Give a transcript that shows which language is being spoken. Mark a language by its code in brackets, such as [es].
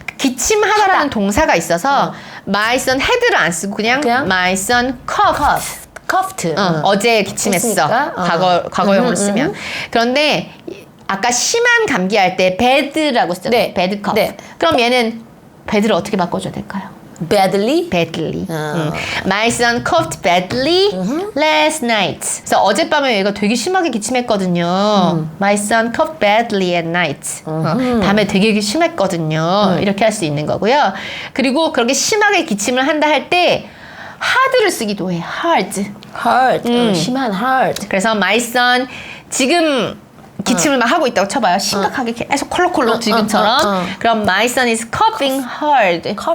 [ko] 기침하다라는 동사가 있어서 my son had를 안 쓰고 그냥 [en] my son coughed. [ko] 어제 기침했어. 과거형으로 쓰면. 그런데 아까 심한 감기할 때 bad라고 쓰잖아요. [en] bad cough. [ko] 그럼 얘는 bad를 어떻게 바꿔줘야 될까요? [en] badly. My son coughed badly last night. [ko] 그래서 어젯밤에 얘가 되게 심하게 기침했거든요. [en] My son coughed badly at night. [ko] 밤에 되게 심했거든요. 이렇게 할 수 있는 거고요. 그리고 그렇게 심하게 기침을 한다 할 때 hard를 쓰기도 해. [en] hard. [ko] 심한 hard. 그래서 my son 지금 기침을 막 하고 있다고 쳐봐요. 심각하게 계속 콜록콜록 지금처럼. 그럼 [en] my son is coughing hard.